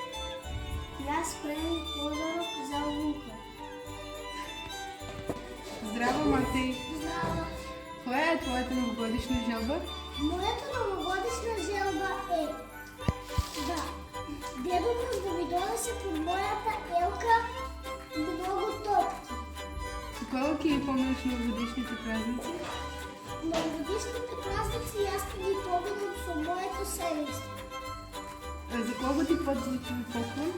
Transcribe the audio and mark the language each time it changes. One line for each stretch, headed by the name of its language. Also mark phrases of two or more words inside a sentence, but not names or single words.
Macedonian: Аз спремих подарок за Лука. Здраво, Матей! Здраво! Коя е твоята новогодишна желба? Моята новогодишна желба е да Дедо Мраз да ми донесе под моята елка много топки. Колко ги помниш новогодишните празници? Новогодишните празници аз ги помням со моето семейство. За кого ти подготви поклон?